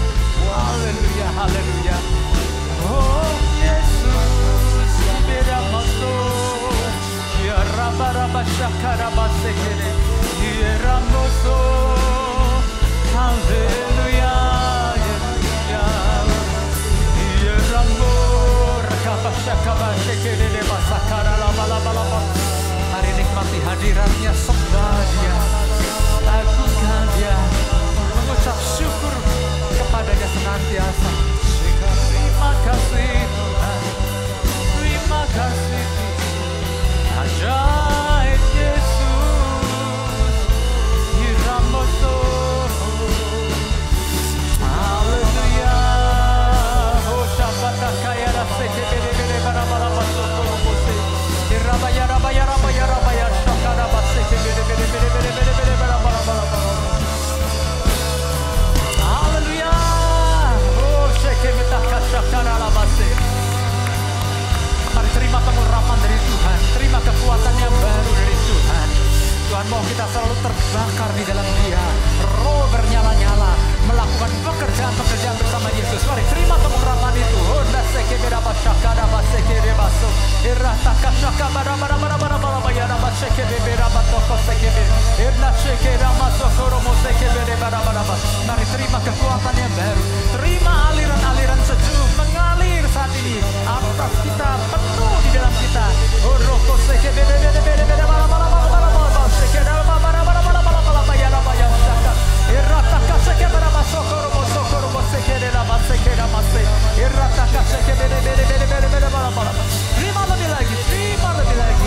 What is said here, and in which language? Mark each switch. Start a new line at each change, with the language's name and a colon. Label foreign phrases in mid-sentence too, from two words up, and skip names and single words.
Indonesian: Haleluya, haleluya. Oh Yesus, beda masuk. Ya raba syakara basekere. Ya ramoso. Haleluya, ya. Ya ramo rakaba syakaba sekere de basakara laba. Mari nikmati hadiratnya, sembah Dia. Agungkan Dia, mengucap syukur kepadanya senantiasa. Terima kasih Tuhan, terima kasih Tuhan. Ajaib Yesus, Hiramoso. Haleluya. Oh Shabbat kaya rasa kebede bara masuk. Irabaya shakara base kebede bara. Haleluya. Oh shekemeta shakara base. Mari terima pengurapan dari Tuhan, terima kekuatan yang baru dari Tuhan. Tuhan mau kita selalu terbakar di dalam Dia, roh bernyala-nyala, melakukan pekerjaan-pekerjaan bersama Yesus. Mari terima pengurapan itu. Honda sekebeda shakara base kerebaso. Irata shakara bara bayana base kebeda batoko sekebe. Irna shekera masokoro mosekebede bara. Mari terima kekuatan yang baru. Terima aliran-aliran sejuk mengalir saat ini atas kita, penuh di dalam kita. Oroko sekebede bara. Terima lebih lagi.